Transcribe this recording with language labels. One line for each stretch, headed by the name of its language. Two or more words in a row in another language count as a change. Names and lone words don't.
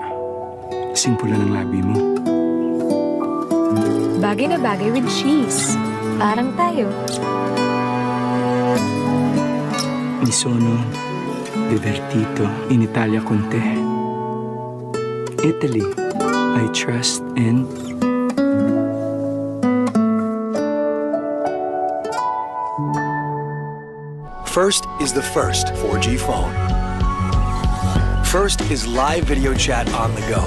Filipino: Simple lang ang labi mo. Bagay na bagay
English: with cheese.
Filipino: Parang tayo.
Italian: Mi sono divertito in Italia con te.
English: Italy, I trust and... First is the first 4G phone. First is live video chat on the go.